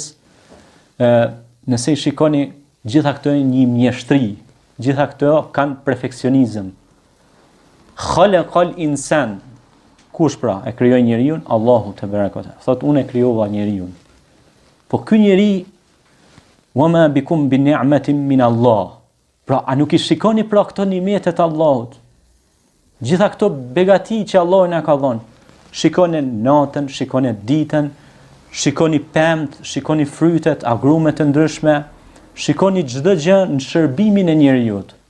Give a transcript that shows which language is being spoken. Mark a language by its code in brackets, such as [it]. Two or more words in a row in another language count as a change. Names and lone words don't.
[sq] Nëse i shikoni, gjitha këto janë një mjeshtri, gjitha këto kanë perfeksionizëm. [ar] خلق الإنسان, [sq] kush pra e krijoi njeriu? Allahu te barekota. Thot unë e krijova njeriu. Po ky njeri, [ar] وما بكم بنعمة من الله. [sq] Pra a nuk i shikoni pra këto nimetet të Allahut? Gjitha këto begati që Allahu na ka dhënë. Shikoni natën, shikoni ditën, shikoni pemt, shikoni frytet, agrumet të ndryshme, shikoni çdo gjë në shërbimin e njerëzit.